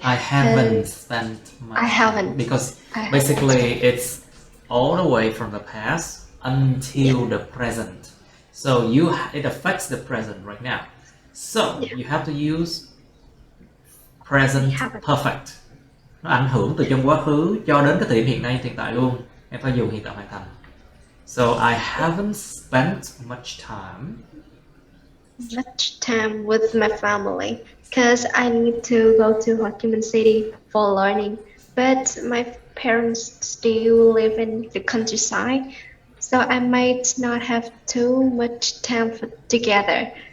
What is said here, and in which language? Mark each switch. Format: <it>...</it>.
<en>I haven't spent much I haven't. time because I basically it's all the way from the past until the present. So it affects the present right now. So you have to use present perfect.</en> <vi>Nó ảnh hưởng từ trong quá khứ cho đến cái thời điểm hiện tại luôn. Em phải dùng hiện tại hoàn thành.</vi> <en>So I haven't spent much time with my family because I need to go to Ho Chi Minh City for learning. But my parents still live in the countryside, so I might not have too much time together.</en>